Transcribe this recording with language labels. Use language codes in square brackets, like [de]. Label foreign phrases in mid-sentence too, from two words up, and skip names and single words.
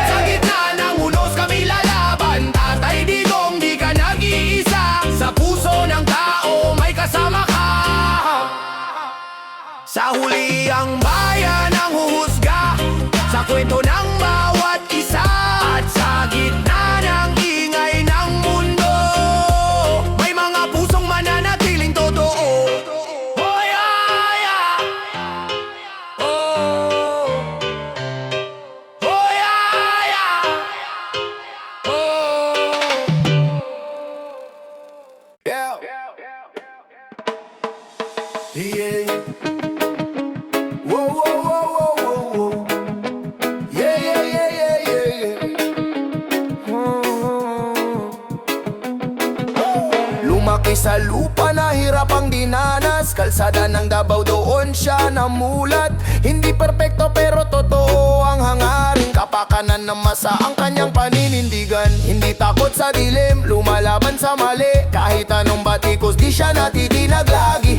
[tl] Sa gitna ng unos kami lalaban. Tatay Digong, di ka nag-iisa, sa puso ng tao may kasama ka. Sa huli ang bayan ang huhusga sa kwento ng bawat isa, at sa gitna ng ingay ng mundo, may mga pusong mananatiling totoo. [en] Oh yeah, yeah. Oh. Oh yeah, yeah. Oh. Yeah. Yeah. Whoa, whoa, whoa, whoa, whoa, whoa. Yeah, yeah, yeah, yeah, yeah, yeah. [tl] Lumaki sa lupa na hirap ang dinanas, kalsada ng Davao doon siya namulat. Hindi perpekto pero totoo ang hangarin, kapakanan ng masa ang kanyang paninindigan. Hindi takot sa dilim, lumalaban sa mali, kahit anong batikos di siya natitinag lagi.